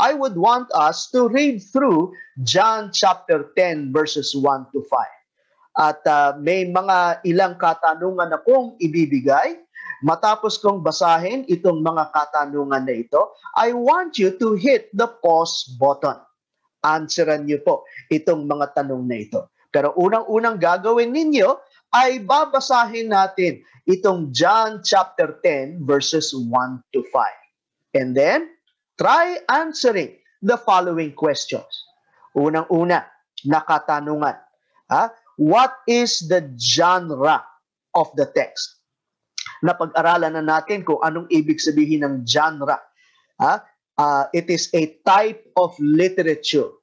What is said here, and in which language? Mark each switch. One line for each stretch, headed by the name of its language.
English: I would want us to read through John chapter 10 verses 1 to 5.
Filipino: At may mga ilang katanungan akong ibibigay. Matapos kong basahin itong mga katanungan na ito,
English: I want you to hit the pause button.
Filipino: Answeran niyo po itong mga tanong na ito. Pero unang-unang gagawin ninyo ay babasahin natin itong John chapter 10 verses 1 to 5.
English: And then, try answering the following questions.
Filipino: Unang-una, nakatanungan.
English: What is the genre of the text?
Filipino: Napag-aralan na natin kung anong ibig sabihin ng genre.
English: It is a type of literature.